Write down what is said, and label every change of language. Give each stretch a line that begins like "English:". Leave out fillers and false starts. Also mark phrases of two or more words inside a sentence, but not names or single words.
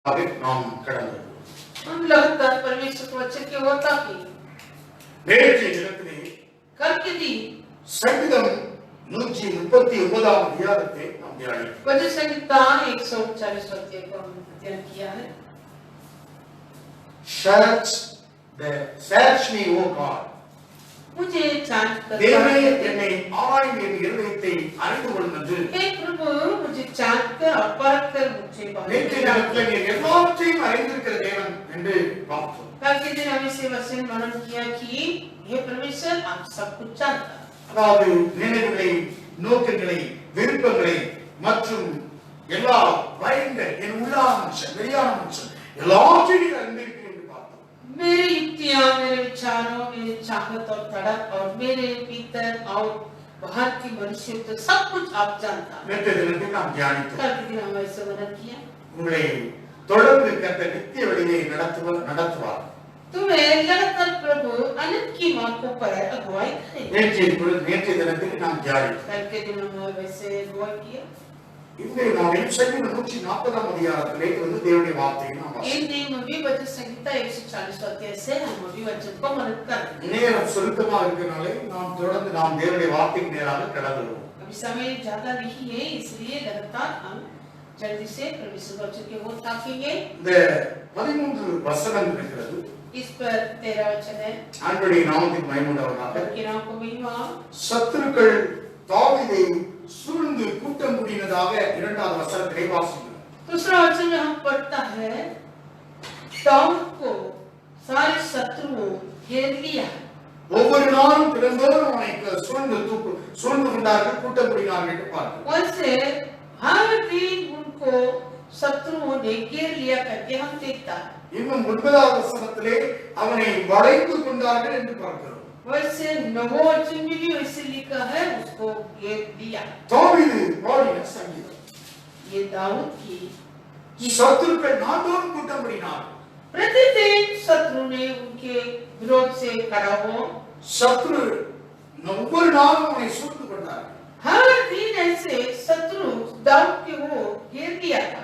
Tamil: நாம் கடந்தது
Hindi: हम लगातार परमेश्वर के वचन की ओर ताकी
Tamil: நேற்றைய தினத்திலே
Hindi: कल के दिन
Tamil: சங்கீதம் 139 அதிகாரத்தை நாம் தியானித்தோம்.
Hindi: भजन संहिता 139 अध्याय को हमने अध्ययन किया है.
English: Search me, O God.
Hindi: मुझे जांच कर
Tamil: தேவனே என்னை ஆராய்ந்து என் இருதயத்தை அறிந்து கொள்ளும் என்று
Hindi: हे प्रभु मुझे जांच कर और परख कर मुझे
Tamil: நேற்றைய தினத்திலே நீர் எல்லாவற்றையும் அறிந்திருக்கிற தேவன் என்று பார்த்தோம்.
Hindi: कल के दिन हमें से वचन मनन किया कि हे परमेश्वर आप सब कुछ जानता है.
Tamil: அதாவது நினைவுகளை, நோக்கங்களை, விருப்பங்களை மற்றும் எல்லா பயங்கள் என் உள்ளான மனுஷன் வெளியான மனுஷன் எல்லாவற்றையும் நீர் அறிந்திருக்கிறீர் என்று பார்த்தோம்.
Hindi: मेरी युक्तियां, मेरे विचारों, मेरी चाहत और तड़प और मेरे भीतर और बाहर की मनुष्य तो सब कुछ आप जानता है.
Tamil: நேற்றைய தினத்தில் நாம் தியானித்தோம்.
Hindi: कल के दिन हमें से मनन किया.
Tamil: உங்களை தொடர்ந்து கர்த்தர் நித்திய வழியை நடத்துவார்.
Hindi: तुम्हें लगातार प्रभु अनंत की मार्गों पर अगुवाई करेगा.
Tamil: நேற்றைய தினத்தில் நாம் தியானித்தோம்.
Hindi: कल के दिन हमने वैसे अगुवाई किया.
Tamil: இன்றைய நாளில் சங்கீதம் 140 அதிகாரத்திலே இருந்து தேவனுடைய வார்த்தையை நாம் வாசிப்போம்.
Hindi: इन दिन में भी भजन संहिता 140 अध्याय से हम भी वचन को मनन करेंगे.
Tamil: நேரம் சுருக்கமா இருக்கனாலே நாம் தொடர்ந்து நாம் தேவனுடைய வார்த்தைக்கு நேராக கடந்துவோம்.
Hindi: अभी समय ज्यादा नहीं है, इसलिए लगातार हम जल्दी से परमेश्वर वचन के ओर ताकेंगे.
Tamil: இந்த 13 வசனம் இருக்கிறது.
Hindi: इस पर 13 वचन है.
Tamil: ஆண்டவருடைய நாமத்துக்கு மகிமை உண்டாவதாக.
Hindi: उनके नाम को महिमा.
Tamil: சத்துருக்கள் தாவீதை சூழ்ந்து கூட்டம் கூடினதாக இரண்டாவது வசனத்திலே வாசிக்கிறோம்.
Hindi: दूसरा वचन में हम पढ़ता है दाऊद को सारे शत्रुओं घेर लिया.
Tamil: ஒவ்வொரு நாளும் தினந்தோறும் அவனை சூழ்ந்து கொண்டார்கள், கூட்டம் கூடினார்கள் என்று பார்க்கிறோம்.
Hindi: वैसे हर दिन उनको शत्रुओं ने घेर लिया करके हम देखता है.
Tamil: இன்னும் 9வது வசனத்திலே அவனை வளைந்து கொண்டார்கள் என்று பார்க்கிறோம்.
Hindi: वैसे नवो वचन में भी वैसे लिखा है उसको घेर लिया.
Tamil: தாவீது பாடின சங்கீதம்.
Hindi: ये दाऊद की
Tamil: சத்துருக்கள் நாள்தோறும் கூட்டம் கூடினார்கள்.
Hindi: प्रतिदिन शत्रु ने उनके विरोध से खड़ा हो.
Tamil: சத்ரு ஒவ்வொரு நாளும் அவனை சூழ்ந்து கொண்டார்கள்.
Hindi: हर दिन ऐसे शत्रु दाऊद के वो घेर लिया था.